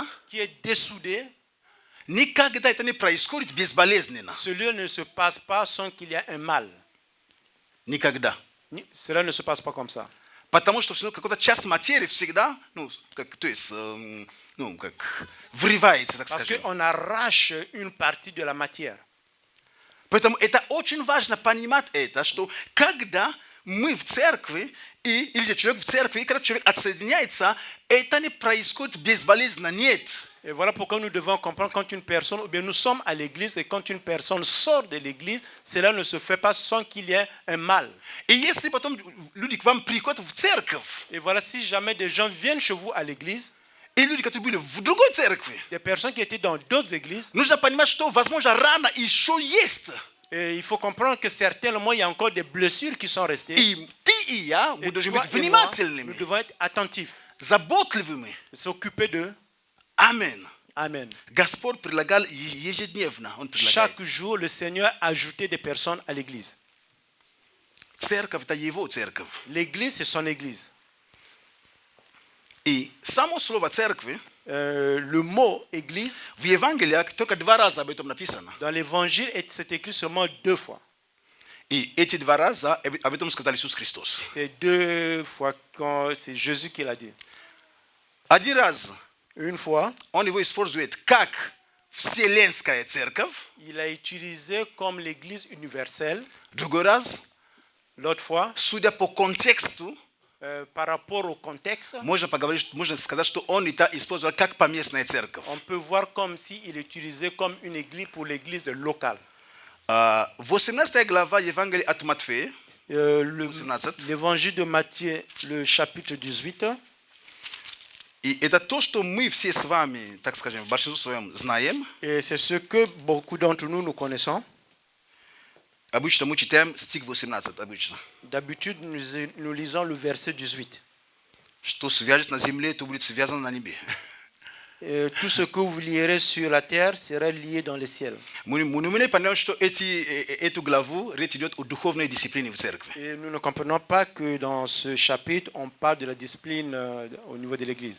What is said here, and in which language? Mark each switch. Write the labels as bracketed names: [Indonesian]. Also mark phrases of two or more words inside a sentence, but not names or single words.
[French] qui est dessoudé, [Russian] никогда это не происходит безболезненно. [French] cela ne se passe pas sans qu'il y ait un mal. [Russian] Никогда. [French] Cela ne se passe pas comme ça. [Russian] Потому что какая-то часть материи всегда, то есть, как врывается, так [French] Parce [Russian] скажем. [French] qu'on arrache une partie de la matière. [Russian] Поэтому это очень важно понимать это, что когда мы в церкви, или же человек в церкви, и когда человек отсоединяется, это не происходит безболезненно, нет. [French] Et voilà pourquoi nous devons comprendre quand une personne, ou bien nous sommes à l'église, et quand une personne sort de l'église, cela ne se fait pas sans qu'il y ait un mal. [Russian] И если потом люди к вам приходят в церковь, [French] Et voilà, si jamais des gens viennent chez vous à l'église, [Russian] и люди, которые были в другой церкви, [French] des personnes qui étaient dans d'autres églises, [Russian] нужно понимать, что, возможно, рана еще есть. [French] et il faut comprendre que certainement il y a encore des blessures qui sont restées. [Russian] И ты и я, мы [French] Et [Russian] должны [French] toi [Russian] быть [French] et moi, nous [Russian] внимательными, [French] devons être attentifs, [Russian] заботливыми. [French] s'occuper d'eux. [Russian] Аминь. [French] Amen. [Russian] Господь предлагал ежедневно, Он предлагает. [French] Chaque jour, le Seigneur ajoutait des personnes à l'église. [Russian] Церковь – это Его церковь. [French] L'église, c'est son église. [Russian] И само слово церкви [French] Le mot église, [Russian] в Евангелиях только 2 раза об этом написано. [French] dans l'évangile, c'est écrit seulement 2 fois. [Russian] И эти 2 раза об этом сказал Иисус Христос. [French] C'est 2 fois quand c'est Jésus qui l'a dit. [Russian] Один раз [French] Une fois, [Russian] Он его использует как Вселенская церковь, [French] il a utilisé comme l'église universelle. [Russian] другой раз, [French] L'autre fois, [Russian] судя по контексту, [French] par rapport au contexte, [Russian] можно сказать, что Он это использовал как поместная церковь. [French] on peut voir comme s'il utilisait comme une église pour l'église locale. [Russian] 18 глава Евангелия от Матфея, 18. [French] L'évangile de Matthieu, le chapitre 18, [Russian] и это то, что мы все с вами, так скажем, в большинстве своем знаем. [French] et c'est ce que beaucoup d'entre nous connaissons. [Russian] Обычно мы читаем стих 18, обычно. [French] D'habitude, nous lisons le verset 18. [Russian] Что свяжет на земле, то будет связано на небе. [French] Tout ce que vous lierez sur la terre sera lié dans les ciels. [Russian] Мы не понимаем, что эту главу речь идет о духовной дисциплине в церкви. [French] Et nous ne comprenons pas que dans ce chapitre, on parle de la discipline au niveau de l'église.